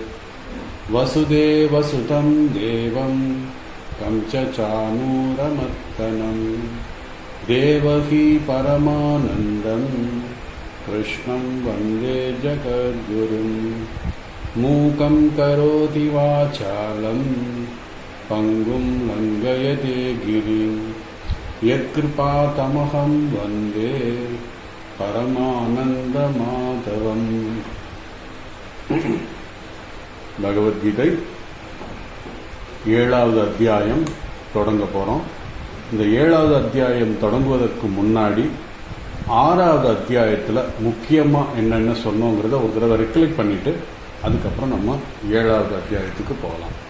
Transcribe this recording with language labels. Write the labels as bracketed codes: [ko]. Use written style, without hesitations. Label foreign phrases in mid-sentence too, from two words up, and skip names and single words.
[sa] वसुदेवसुतं देवं कंसचाणूरमर्दनं देवकी परमानन्दं कृष्णं वन्दे जगद्गुरुं। मूकं करोति वाचालं पङ्गुं लङ्घयते गिरिं यत्कृपातमहं वन्दे பரமானந்தமாதவம்। [ta] பகவத்கீதை 7வது அத்தியாயம் தொடங்க போறோம். இந்த 7வது அத்தியாயம் தொடங்குவதற்கு முன்னாடி 6வது அத்தியாயத்தில் முக்கியமா என்னென்ன சொன்னோங்கிறத ஒரு தடவை ரெக்கலெக்ட் பண்ணிட்டு அதுக்கப்புறம் நம்ம 7வது அத்தியாயத்துக்கு போகலாம்.